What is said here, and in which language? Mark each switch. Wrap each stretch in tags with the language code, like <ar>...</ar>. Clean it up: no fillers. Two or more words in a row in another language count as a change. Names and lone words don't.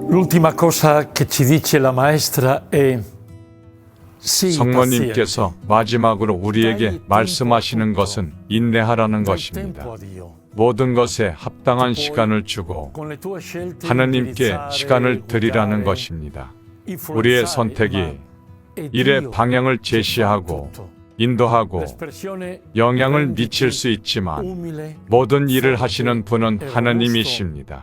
<it>L'ultima cosa che ci dice la maestra è sii</it> <ko>성모님께서 마지막으로 우리에게</ko> <it>paziente.</it> <ko>말씀하시는 것은 인내하라는 것입니다. 모든 것에 합당한 시간을 주고 하느님께 시간을 드리라는 것입니다. 우리의 선택이 일의 방향을 제시하고 인도하고 영향을 미칠 수 있지만 모든 일을 하시는 분은 하느님이십니다.</ko>